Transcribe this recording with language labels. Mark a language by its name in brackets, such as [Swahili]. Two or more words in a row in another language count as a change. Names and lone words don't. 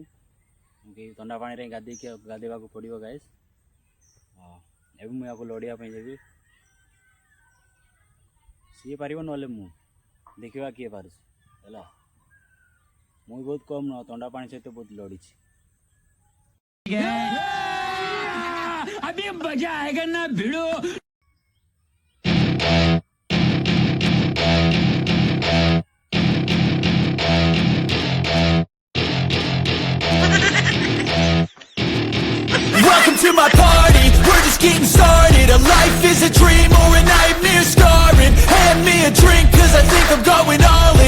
[Odia] ଥଣ୍ଡା ପାଣିରେ ଗାଧେଇବାକୁ ପଡ଼ିବ ଗାଇସ୍। ଏବେ ମୁଁ ୟାକୁ ଲଢ଼ିବା ପାଇଁ ଯିବି। ସିଏ ପାରିବ ନହେଲେ ମୁଁ, ଦେଖିବା କିଏ ପାରୁଛି ହେଲା। ମୁଁ ବହୁତ କମ୍ ନୁହଁ, ଥଣ୍ଡା ପାଣି ସହିତ ବହୁତ ଲଢ଼ିଛି। [Hindi] अभी मजा आएगा ना भिड़ो। [English] Welcome to my party, we're just getting started. A life is a dream or a nightmare scarring. Hand me a drink cause I think I'm going all in.